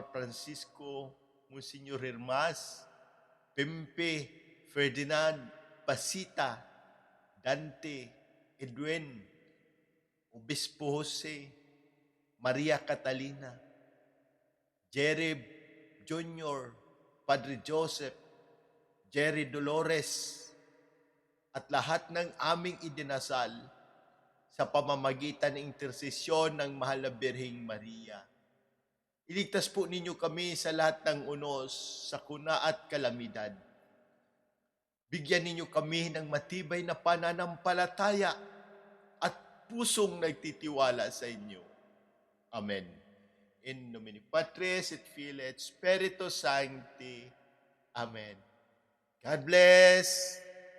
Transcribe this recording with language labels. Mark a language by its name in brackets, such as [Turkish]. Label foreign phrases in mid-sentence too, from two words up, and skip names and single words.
[Filipino] Francisco, Monsignor Hermas, Pempe, Ferdinand, Pasita, Dante, Edwin, Obispo Jose, Maria Catalina, Jerry Jr., Padre Joseph, Jerry Dolores, at lahat ng aming idinasal sa pamamagitan ng intersesyon ng Mahal na Birheng Maria. Iligtas po ninyo kami sa lahat ng unos, sakuna at kalamidad. Bigyan ninyo kami ng matibay na pananampalataya at pusong nagtitiwala sa inyo. Amen. [Latin] In nomine Patris et Filii et Spiritus Sancti. [English] Amen. God bless.